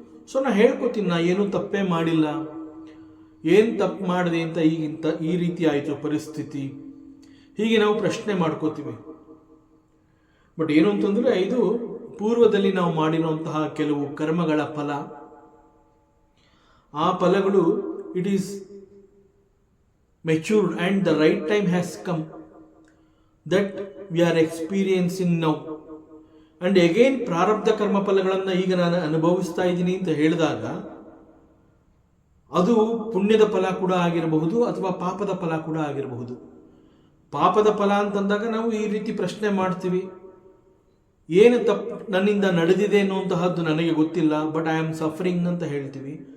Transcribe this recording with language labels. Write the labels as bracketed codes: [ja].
[kn] So ನಾನು ಹೇಳ್ಕೊತೀನಿ, ನಾ ಏನೂ ತಪ್ಪೇ ಮಾಡಿಲ್ಲ, ಏನು ತಪ್ಪು ಮಾಡಿದೆ ಅಂತ ಈ ರೀತಿ ಆಯಿತು ಪರಿಸ್ಥಿತಿ, ಹೀಗೆ ನಾವು ಪ್ರಶ್ನೆ ಮಾಡ್ಕೋತೀವಿ. ಬಟ್ ಏನು ಅಂತಂದರೆ ಇದು ಪೂರ್ವದಲ್ಲಿ ನಾವು ಮಾಡಿರುವಂತಹ ಕೆಲವು ಕರ್ಮಗಳ ಫಲ. ಆ ಫಲಗಳು [en] ಇಟ್ ಈಸ್ matured and the right time has come that we are experiencing now. [kn] And again ಪ್ರಾರಬ್ಧ ಕರ್ಮ ಫಲಗಳನ್ನು ಈಗ ನಾನು ಅನುಭವಿಸ್ತಾ ಇದ್ದೀನಿ ಅಂತ ಹೇಳಿದಾಗ ಅದು ಪುಣ್ಯದ ಫಲ ಕೂಡ ಆಗಿರಬಹುದು ಅಥವಾ ಪಾಪದ ಫಲ ಕೂಡ ಆಗಿರಬಹುದು. ಪಾಪದ ಫಲ ಅಂತಂದಾಗ ನಾವು ಈ ರೀತಿ ಪ್ರಶ್ನೆ ಮಾಡ್ತೀವಿ, ಏನು ತಪ್ಪು ನನ್ನಿಂದ ನಡೆದಿದೆ ಅನ್ನುವಂತಹದ್ದು ನನಗೆ ಗೊತ್ತಿಲ್ಲ, [en] but I am suffering [kn] ಅಂತ ಹೇಳ್ತೀವಿ.